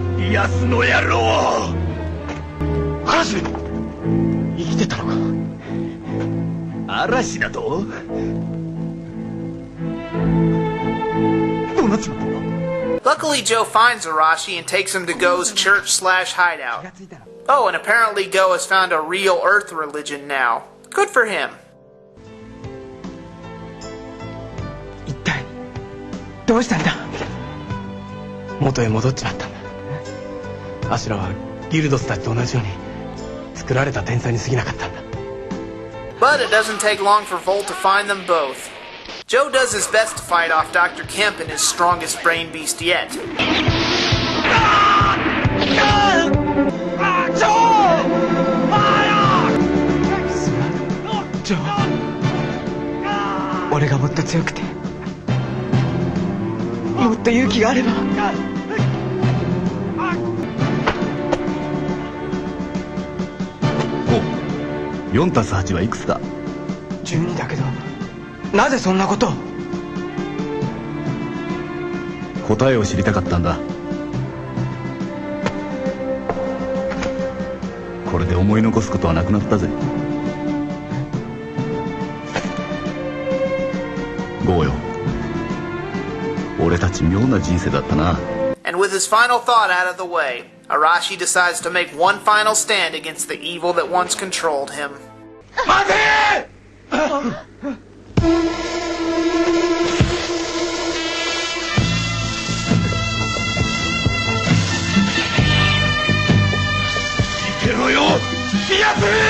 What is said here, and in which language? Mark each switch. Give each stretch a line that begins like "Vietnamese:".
Japanese: ヤスの野郎嵐生きてたのか嵐だとどうなっちまったの
English: Luckily, Joe finds Arashi and takes him to Go's church/hideout. Oh, and apparently Go has found a real Earth religion now. Good for him.
Japanese: 一体どうしたんだ元へ戻っちまったんだアシュラはギルドスたちと同じように作られた天才に過ぎなかったんだ
English: But it doesn't take long for Volt to find them both. Joe does his best to fight off Dr. Kemp and his strongest brain beast yet.
Japanese: Joe 俺がもっと強くてもっと勇気があればお4たす8はいくつだ 12だけどなぜそんなことを答えを知りたかったんだこれで思い残すことはなくなったぜゴーよ俺たち妙な人生だったな
English: And with his final thought out of the way, Arashi decides to make one final stand against the evil that once controlled him.
Japanese: 待て見てろよピアス